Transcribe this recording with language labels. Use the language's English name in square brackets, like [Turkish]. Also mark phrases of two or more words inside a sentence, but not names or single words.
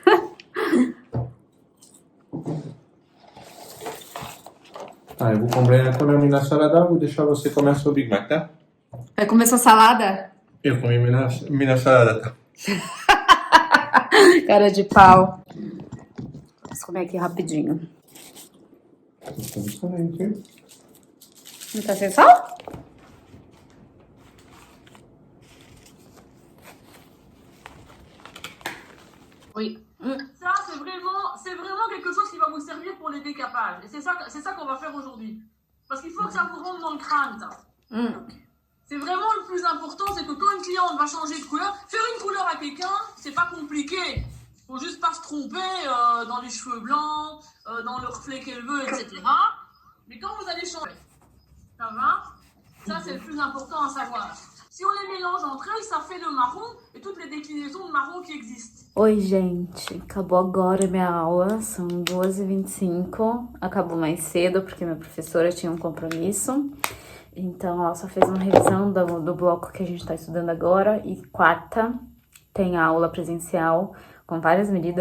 [Portuguese] Tá, eu vou comer minha salada, vou deixar você comer seu Big Mac, tá? Vai comer sua salada? Eu comi minha salada, tá? Cara de pau. Vamos comer aqui rapidinho. Não tá sem sal? [French] Oui. Ça, c'est vraiment quelque chose qui va vous servir pour les décapages. Et c'est ça qu'on va faire aujourd'hui. Parce qu'il faut que ça vous rentre dans le crâne, ça. C'est vraiment le plus important, c'est que quand une cliente va changer de couleur, faire une couleur à quelqu'un, c'est pas compliqué. Faut juste pas se tromper dans les cheveux blancs, dans le reflet qu'elle veut, etc. Mais quand vous allez changer, ça va? Ça, c'est le plus important à savoir. Si on les mélange entre elles, ça fait le marron et toutes les déclinaisons de marron qui existent. [Portuguese] Oi, gente. Acabou agora a minha aula. São 2h25. Acabou mais cedo porque minha professora tinha um compromisso. Então, ela só fez uma revisão do bloco que a gente tá estudando agora. E quarta tem a aula presencial com várias medidas.